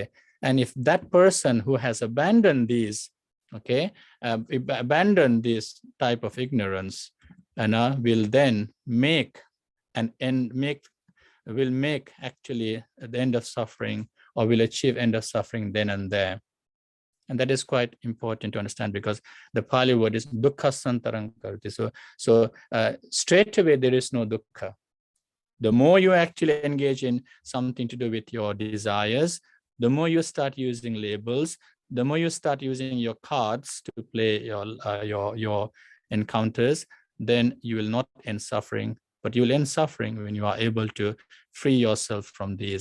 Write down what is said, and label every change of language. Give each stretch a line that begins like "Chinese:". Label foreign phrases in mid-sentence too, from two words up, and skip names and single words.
English: And if that person who has abandoned these Okay, abandon this type of ignorance, and will then make an end, will make actually the end of suffering, or will achieve end of suffering then and there. And that is quite important to understand, because the Pali word is
Pali: dukkha santarang karti.
English: So straight away there is no dukkha. The more you actually engage in something to do with your desires, the more you start using labels, the more you start using your cards to play your encounters, then you will not end suffering, but you will end suffering when you are able to free yourself from these.